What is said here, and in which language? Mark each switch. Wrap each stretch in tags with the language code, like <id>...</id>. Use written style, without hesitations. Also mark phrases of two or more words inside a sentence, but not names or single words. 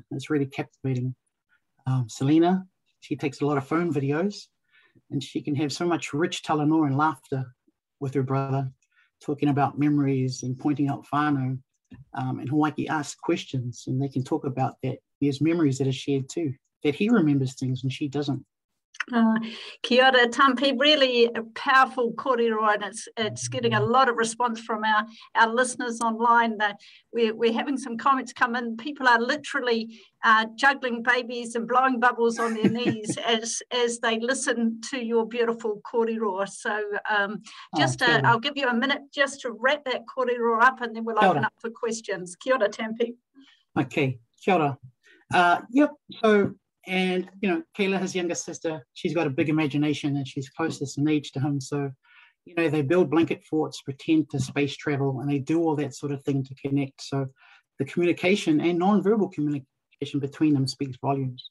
<en>It's really captivating. Selena, she takes a lot of phone videos, and she can have so much rich talanoa and laughter with her brother, talking about memories and pointing out whānau. And Hawaii asks questions, and they can talk about that. There's memories that are shared too, that he remembers things and she doesn't.</en> <mi>Kia ora,</mi> <en>Tampi, really a powerful kōrero, and it's getting a lot of response from our listeners online. That we're having some comments come in. People are literally juggling babies and blowing bubbles on their knees as they listen to your beautiful kōrero. So I'll give you a minute just to wrap that kōrero up, and then we'll open up for questions.</en> <mi>Kia ora, Tampi. Okay, kia ora.</mi> <en>Yep, so, and, you know, Kayla, his younger sister, she's got a big imagination and she's closest in age to him. So, you know, they build blanket forts, pretend to space travel, and they do all that sort of thing to connect. So the communication and non-verbal communication between them speaks volumes.</en>